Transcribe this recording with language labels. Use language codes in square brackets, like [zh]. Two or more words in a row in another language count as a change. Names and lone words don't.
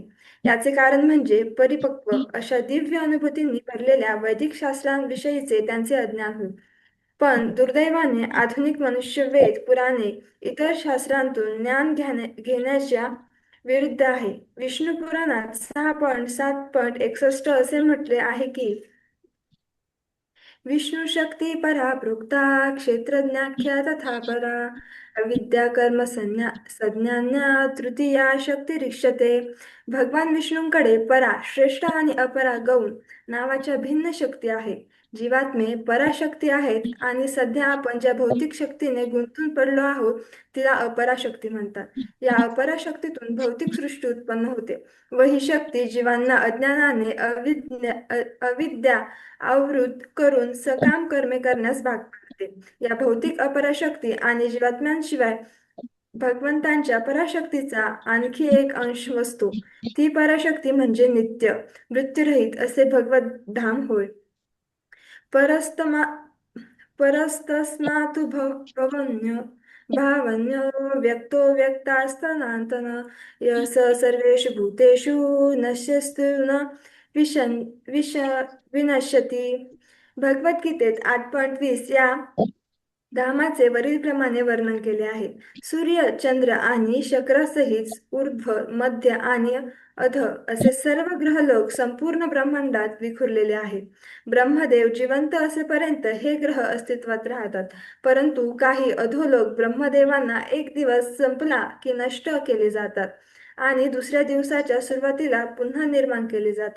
[mr] याचे कारण म्हणजे परिपक्व अशा दिव्य अनुभूतींनी भरलेल्या वैदिक शास्त्रांविषयीचे त्यांचे अज्ञान होय. पण दुर्दैवाने आधुनिक मनुष्य वेद, पुराणे, इतर शास्त्रांतून ज्ञान घेण्याच्या विरुद्ध आहे. विष्णू पुराणात 6.7.61 असे म्हटले आहे की [sa] विष्णू शक्ती परा प्रोक्ता क्षेत्रज्ञाख्या तथा परा अविद्या कर्म संज्ञान्या तृतीया शक्तिरिच्यते. [mr] भगवान विष्णूंकडे परा श्रेष्ठ आणि अपरा गौण नावाच्या भिन्न शक्ती आहे. जीवात्मे पराशक्ती आहेत आणि सध्या आपण ज्या भौतिक शक्तीने गुंतून पडलो आहोत तिला अपराशक्ती म्हणतात. या अपराशक्तीतून भौतिक सृष्टी उत्पन्न होते व ही शक्ती जीवांना अज्ञानाने अविद्या आवृत करून सकाम कर्मे करण्यास भाग पाडते. या भौतिक अपराशक्ती आणि जीवात्म्यांशिवाय भगवंतांच्या पराशक्तीचा आणखी एक अंश वस्तू. ती पराशक्ती म्हणजे नित्य मृत्यूरहित असे भगवत धाम होय. [sa] परस्तस्मातु भवन्यो भावन्यो व्यक्तो व्यक्तास्तनातन स सर्वेषु भूतेषु नश्यस्तु न विनश्यति. [mr] भगवद्गीतेत 8.20 या धामाचे वरीलप्रमाणे वर्णन केले आहे. सूर्य, चंद्र आणि शक्रासहित ऊर्ध्व, मध्य आणि अध असे सर्व ग्रहलोक संपूर्ण ब्रह्मांडात विखुरलेले आहेत. ब्रह्मदेव जिवंत असेपर्यंत हे ग्रह अस्तित्वात राहतात, परंतु काही अधोलोक ब्रह्मदेवांना एक दिवस संपला की नष्ट केले जातात आणि दुसऱ्या दिवसाच्या सुरुवातीला पुन्हा निर्माण केले जातात.